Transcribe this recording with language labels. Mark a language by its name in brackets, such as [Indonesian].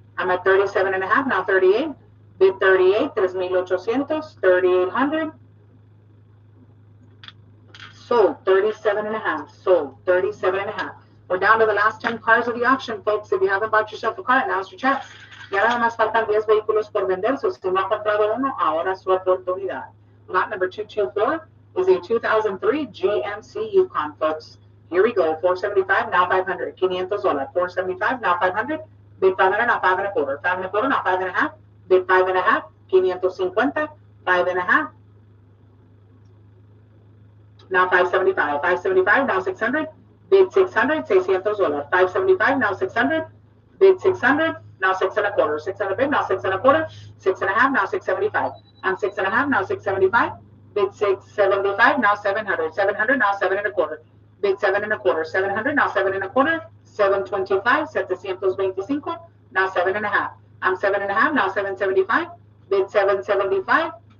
[English] I'm at 37 and a half, now 38. Bid 38, 3,800, 3,800. Sold 37 and a half, sold 37 and a half. We're down to the last 10 cars of the auction, folks. If you haven't bought yourself a car, now's your chance. [Spanish] Ya nada más faltan 10 vehículos por vender, so si no ha comprado uno, ahora es su oportunidad. [English] Lot number 224 is a 2003 GMC Yukon, folks. Here we go, 475, now 500, $500, 475, now 500, bid 500, now 5 and a quarter, 5 and a quarter, now 5 and a half, bid 5 and a half, 550, 5 and a half, now 575, 575, now 600, bid 600, $600, 575, now 600, bid 600, now 6 and a quarter, 600 bid, now 6 and a quarter, 6 and a half, now 675, I'm 6 and a half, now 675, bid 675, now 700, 700, now 7 and a quarter, bid 7 and a quarter, 700, now 7 and a quarter, 725, 725, now 7 and a half, I'm 7 and a half, now 775, bid 775,